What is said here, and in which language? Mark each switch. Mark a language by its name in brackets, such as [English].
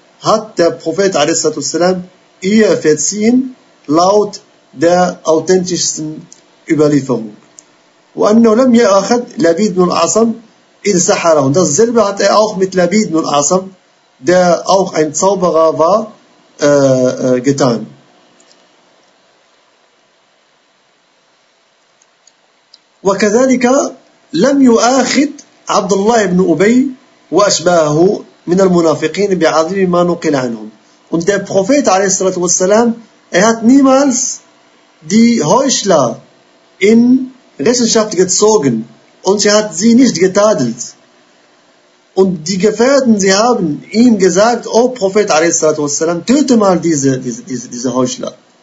[German] hat der Prophet a.s.w. ihr verziehen, laut der authentischsten Überlieferung. Und dasselbe hat er auch mit Labid ibn al-Asam, der auch ein Zauberer war, getan. [Arabic] وكذلك لم يؤاخذ عبد الله بن أبي وأشباهه من المنافقين بعظيم ما نقل عنهم. [German] Und der Prophet [Arabic] عليه الصلاة والسلام, [German] er hat niemals die Heuchler in Rechenschaft gezogen und er hat sie nicht getadelt. Und die Gefährten, sie haben ihm gesagt, O Prophet [Arabic] عليه الصلاة والسلام, [German] töte mal diese Heuchler.